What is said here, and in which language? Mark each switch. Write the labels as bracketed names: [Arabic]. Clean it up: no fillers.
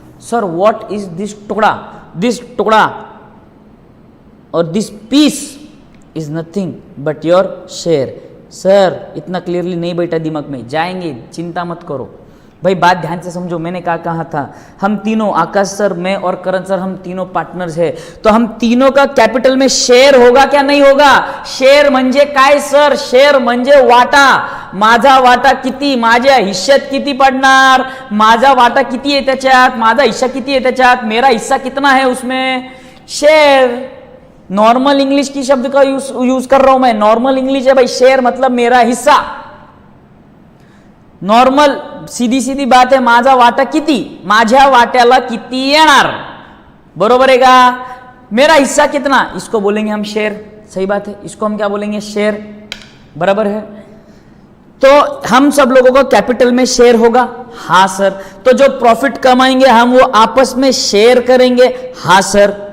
[English] Sir what is this टुकड़ा, this टुकड़ा और this piece is nothing but your share. [Hindi] Sir इतना clearly नहीं बैठा दिमाग में, जाएंगे, चिंता मत करो भाई। बात ध्यान से समझो, मैंने क्या कहा था, हम तीनों, आकाश सर, मैं और करण सर, हम तीनों पार्टनर्स है, तो हम तीनों का कैपिटल में शेयर होगा क्या नहीं होगा। [Marathi] शेयर म्हणजे काय सर, शेयर म्हणजे वाटा, माझा वाटा किती, माझ्या हिश्श्यात किती पडणार, माझा वाटा किती आहे त्याच्यात, माझा हिस्सा किती आहे त्याच्यात, [Hindi] मेरा हिस्सा कितना है उसमें, [Marathi] शेयर। [Hindi] नॉर्मल इंग्लिश की शब्द का यूज कर रहा हूं मैं, नॉर्मल इंग्लिश है भाई, शेयर मतलब मेरा हिस्सा। [Marathi] नॉर्मल सीधी सीधी बात है, माझा वाटा किती, माझ्या वाट्याला किती येणार, बरोबर है का। [Hindi] मेरा हिस्सा कितना, इसको बोलेंगे हम शेयर, सही बात है, इसको हम क्या बोलेंगे, शेयर, बराबर है। तो हम सब लोगों को कैपिटल में शेयर होगा, हाँ सर। तो जो प्रॉफिट कमाएंगे हम वो आपस में शेयर करेंगे, हाँ सर।